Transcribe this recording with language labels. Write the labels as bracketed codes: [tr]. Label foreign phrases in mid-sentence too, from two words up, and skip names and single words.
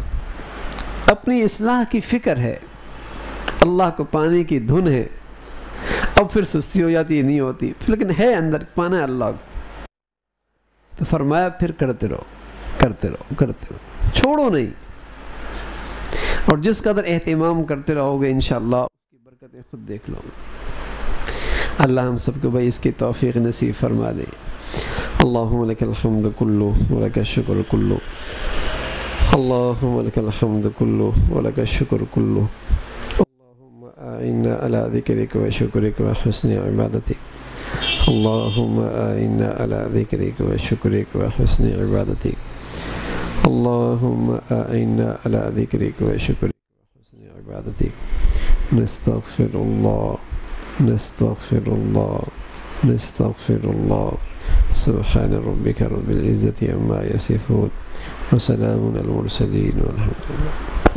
[ur] اپنی اصلاح کی فکر ہے، اللہ کو پانے کی دھن ہے، اب پھر سستی ہو جاتی ہے، نہیں ہوتی، لیکن ہے اندر پانا ہے اللہ کو، تو فرمایا پھر کرتے رہو، کرتے رہو، کرتے رہو، چھوڑو نہیں، اور جس قدر اہتمام کرتے رہو گے انشاءاللہ اس کی برکتیں خود دیکھ لو گے۔ اللہ ہم سب کو بھائی اس کی توفیق نصیب فرما دے۔ [ar] اللہم لک الحمد کلو ولک الشکر کلو، اللہم لک الحمد کلو ولک الشکر کلو، اللہم اعنا علی ذکرک و شکرک و حسن عبادتک، اللہم اعنا علی ذکرک و شکرک و حسن عبادتک، اللہم اعنا علی ذکرک و شکرک و حسن عبادتک، نستغفر اللہ، نستغفر اللہ، نستغفر اللہ، سبحان ربک رب العزة عما یصفون وسلام علی المرسلین والحمد للہ۔